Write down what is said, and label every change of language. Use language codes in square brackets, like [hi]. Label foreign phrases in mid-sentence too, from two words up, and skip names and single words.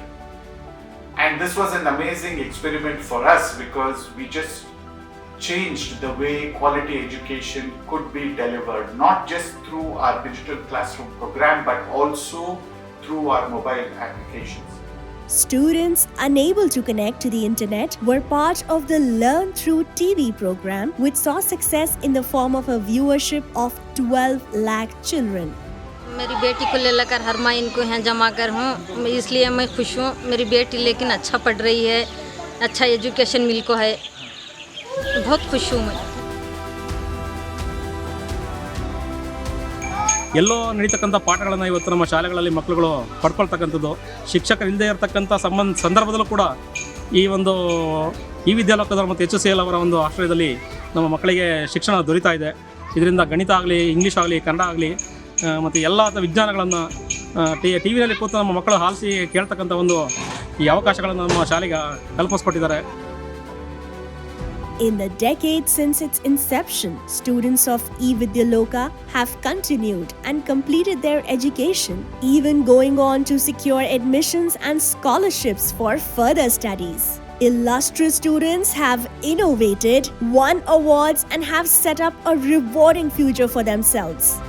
[en] And this was an amazing experiment for us because we just changed the way quality education could be delivered, not just through our digital classroom program, but also through our mobile applications. Students unable to connect to the internet were part of the Learn Through TV program, which saw success in the form of a viewership of 12 lakh children. [hi] मेरी बेटी को ले लेकर हर माह इनको यहाँ जमा कर हूँ, इसलिए मैं खुश हूँ। मेरी बेटी लेकिन अच्छा पढ़ रही है, अच्छा एजुकेशन मिल को है, बहुत खुश हूँ मैं। [kn] ಎಲ್ಲೋ ನಡೀತಕ್ಕಂಥ ಪಾಠಗಳನ್ನು ಇವತ್ತು ನಮ್ಮ ಶಾಲೆಗಳಲ್ಲಿ ಮಕ್ಕಳುಗಳು ಪಡ್ಕೊಳ್ತಕ್ಕಂಥದ್ದು, ಶಿಕ್ಷಕರಿಲ್ಲದೆ ಇರತಕ್ಕಂಥ ಸಂದರ್ಭದಲ್ಲೂ ಕೂಡ ಈ ಒಂದು ಈ ವಿದ್ಯಾಲೋಕದ ಮತ್ತು HCL ಅವರ ಒಂದು ಆಶ್ರಯದಲ್ಲಿ ನಮ್ಮ ಮಕ್ಕಳಿಗೆ ಶಿಕ್ಷಣ ದೊರೀತಾ ಇದೆ. ಇದರಿಂದ ಗಣಿತ ಆಗಲಿ, ಇಂಗ್ಲೀಷ್ ಆಗಲಿ, ಕನ್ನಡ ಆಗಲಿ ಮತ್ತು ಎಲ್ಲ ವಿಜ್ಞಾನಗಳನ್ನು ಟಿ ವಿನಲ್ಲಿ ಕೂತು ನಮ್ಮ ಮಕ್ಕಳು ಆಲಿಸಿ ಕೇಳ್ತಕ್ಕಂಥ ಒಂದು ಈ ಅವಕಾಶಗಳನ್ನು ನಮ್ಮ ಶಾಲೆಗೆ ಕಲ್ಪಿಸ್ಕೊಟ್ಟಿದ್ದಾರೆ. [en] In the decades since its inception, students of eVidyaloka have continued and completed their education, even going on to secure admissions and scholarships for further studies. Illustrious students have innovated, won awards, and have set up a rewarding future for themselves.